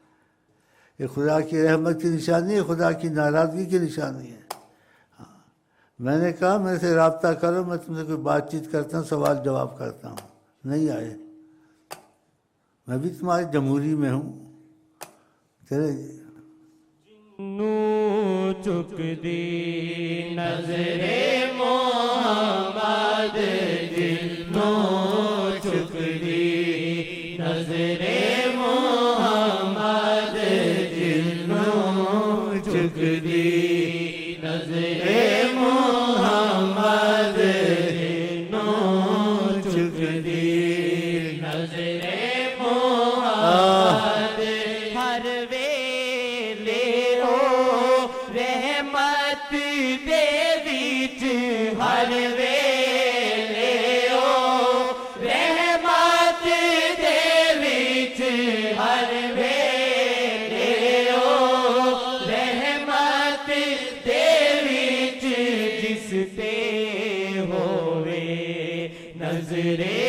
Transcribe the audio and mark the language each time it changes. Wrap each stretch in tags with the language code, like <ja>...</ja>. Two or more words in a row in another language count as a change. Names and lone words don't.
<ur>یہ خدا کی رحمت کی نشانی ہے، خدا کی ناراضگی کی نشانی ہے. میں نے کہا میرے سے رابطہ کرو، میں تم سے کوئی بات چیت کرتا ہوں، سوال جواب کرتا ہوں. نہیں آئے. میں بھی تمہارے جمہوری میں ہوں. چلے</ur> <pa>نو چک دی نظر محمد، جنو چک دی نظر محمد، جنو چک دی نظر محمد، جنو چک دی نظر محمد. ہر ویلے او رحمت دے وچ، ہر ویلے او رحمت دے وچ، ہر ویلے او رحمت دے وچ، جس تے ہووے نظر</pa>